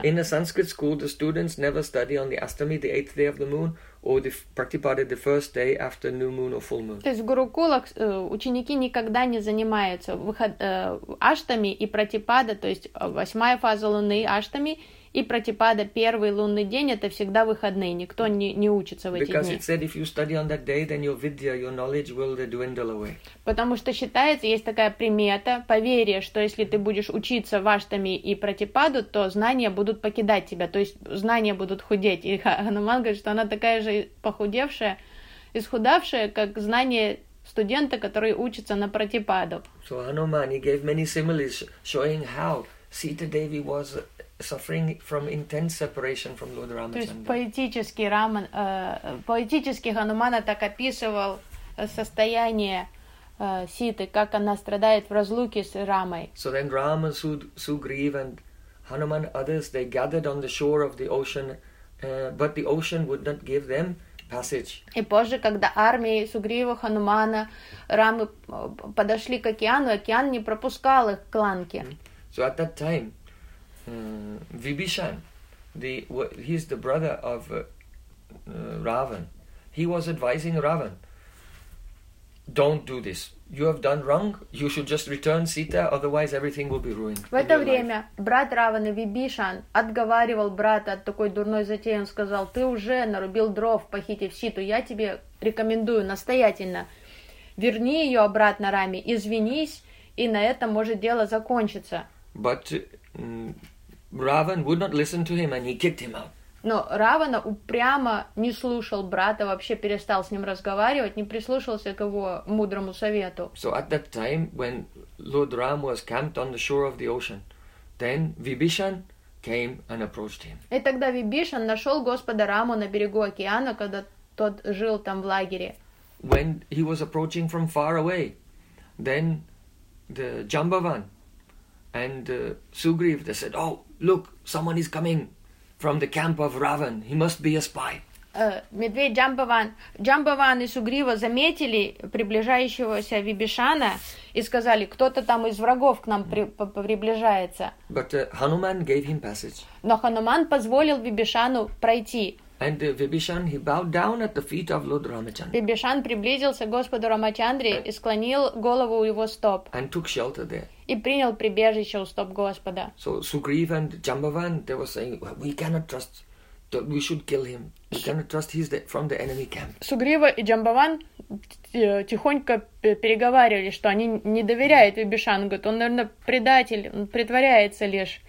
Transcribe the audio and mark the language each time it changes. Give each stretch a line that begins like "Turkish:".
English: In a Sanskrit school, the students never study on the Ashtami, the eighth day of the moon, or the Pratipada, the first day after new moon or full moon.
Russian: То есть в гурукулах ученики никогда не занимаются Аштами и Пратипада, то есть восьмая фаза луны Аштами, и Пратипада, первый лунный день, это всегда выходные, никто не учится в эти
English: Because
Russian: дни.
English: Because it said, if you study on that day, then your vidya, your knowledge will dwindle away.
Russian: Потому что считается, есть такая примета, поверье, что если ты будешь учиться в Аштами и Пратипаду, то знания будут покидать тебя, то есть знания будут худеть. И Хануман говорит, что она такая же похудевшая, исхудавшая, как знания студента, который учится на Пратипаду.
English: So Hanuman, he gave many similes showing how Sita Devi was suffering from intense separation from Lord Ramachandra.
Russian: То есть поэтический Ханумана так описывал состояние Ситы, как она страдает в разлуке с Рамой.
English: So then Rama, Sugriv, and Hanuman, others, they gathered on the shore of the ocean, but the ocean would not give them passage.
Russian: И позже, когда армии Сугрива, Ханумана, Рамы подошли к океану, океан не пропускал их к Ланке.
English: So at that time, Vibhishan, he's the brother of Ravan. He was advising Ravan, don't do this. You have done wrong. You should just return Sita, otherwise everything will be ruined.
Russian: В это время брат Равана Вибишан отговаривал брата от такой дурной затеи. Он сказал, ты уже нарубил дров, похитив Ситу. Я тебе рекомендую настоятельно. Верни ее обратно Раме, извинись, и на этом может дело закончиться.
English: But Ravan would not listen to him, and he kicked him out.
Russian: Но Равана упрямо не слушал брата, вообще перестал с ним разговаривать, не прислушался к его мудрому совету.
English: So at that time, when Lord Ram was camped on the shore of the ocean, then Vibhishan came and approached him.
Russian: И тогда Вибишан нашел Господа Раму на берегу океана, когда тот жил там в лагере.
English: When he was approaching from far away, then the Jambavan and Sugriv, they said, oh, look, someone is coming from the camp of Ravan. He must be a spy.
Russian: Медведь Джамбаван и Сугрива заметили приближающегося Вибишана и сказали, кто-то там из врагов к нам приближается.
English: But Hanuman gave him passage.
Russian: Но Хануман позволил Вибишану пройти.
English: And Vibhishan, he bowed down at the feet of Lord Ramachandra.
Russian: Вибишан приблизился к Господу Рамачандре и склонил голову у его стоп.
English: And took shelter there.
Russian: И принял прибежище у стоп Господа.
English: So Sugriv and Jambavan, they were saying, we cannot trust, we should kill him. We cannot trust, he's from the enemy camp.
Russian: Сугрива и Джамбаван тихонько переговаривали, что они не доверяют Вибишану. Говорят, он, наверное, предатель, он притворяется лишь.